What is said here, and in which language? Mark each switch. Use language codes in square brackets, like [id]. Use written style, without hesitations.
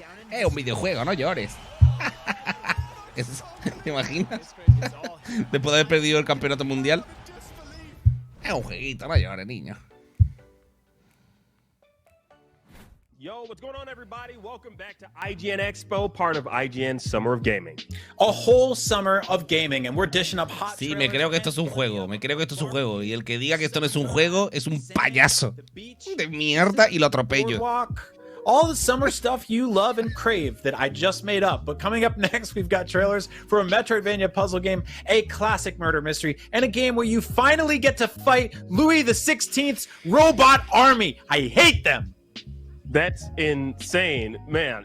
[es] Es un videojuego, no llores. ¿Te imaginas? Después de haber perdido el campeonato mundial. Es un jueguito, no llores, niño. [en] Yo, what's going on, everybody? Welcome back to IGN Expo, part of IGN Summer of Gaming. A whole summer of gaming, and we're dishing up hot. [es] Sí, me creo que esto es un juego. Me creo que esto es un juego. Y el que diga que esto no es un juego es un payaso de mierda y lo atropello. [en] All the summer stuff you love and crave that I just made up. But coming up next, we've got trailers for a Metroidvania puzzle game, a classic murder mystery, and a game where you finally get to fight Louis XVI's robot army. I hate them. That's insane, man.